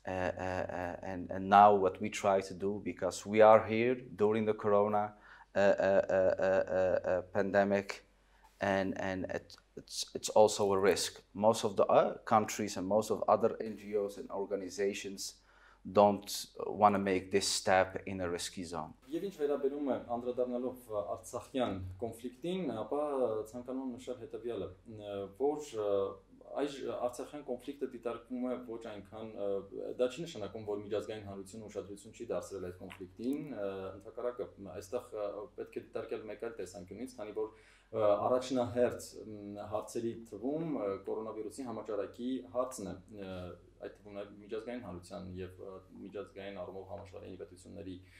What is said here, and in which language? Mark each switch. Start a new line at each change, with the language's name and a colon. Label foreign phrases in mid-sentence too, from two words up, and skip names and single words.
English: And now what we try to do, because we are here during the corona pandemic, and it's also a risk. Most of the countries and most of other NGOs and organizations don't want to make this step in a risky zone.
Armenian: Եվ ինչ վերաբերում է անդրադառնալով Արցախյան կոնֆլիկտին, ապա ցանկանում եմ նշել հետևյալը, որ այս Արցախյան կոնֆլիկտը դիտարկվում է ոչ այնքան, դա չի նշանակում, որ միջազգային հանրությունը ուշադրություն չի դարձրել այդ կոնֆլիկտին, ընդհակառակը այստեղ պետք է դիտարկել մեկ այլ տեսանկյունից, քանի որ առաջնահերթ հարցերի թվում կորոնավիրուսի համաճարակի հարցն է, այդ թվում նաև միջազգային հանրության եւ միջազգային առումով համաշխարհային պետությունների